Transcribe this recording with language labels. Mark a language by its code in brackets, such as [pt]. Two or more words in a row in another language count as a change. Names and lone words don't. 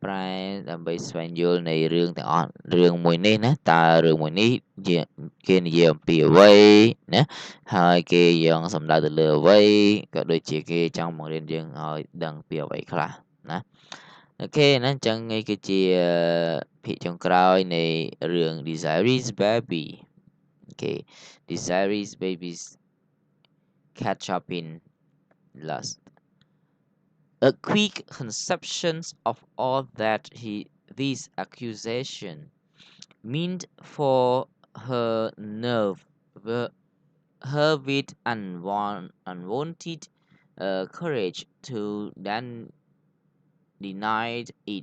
[km] ប្រែដើម្បីស្វែងយល់នៃរឿងទាំងអស់រឿងមួយនេះណាតើរឿងមួយនេះគេនិយាយអំពីអ្វីណាហើយគេយកសំដៅទៅលើអ្វីក៏ដូចជាគេចង់បង្រៀនយើងឲ្យដឹងពីអ្វីខ្លះណាអូខេណាអញ្ចឹងនេះគឺជាភាគចុងក្រោយនៃរឿង Desiree's Baby អូខេ Desiree's Babies Cat Chopin lust. [en] A quick conception of all that this accusation meant for her nerve, her with unwanted courage to then deny it.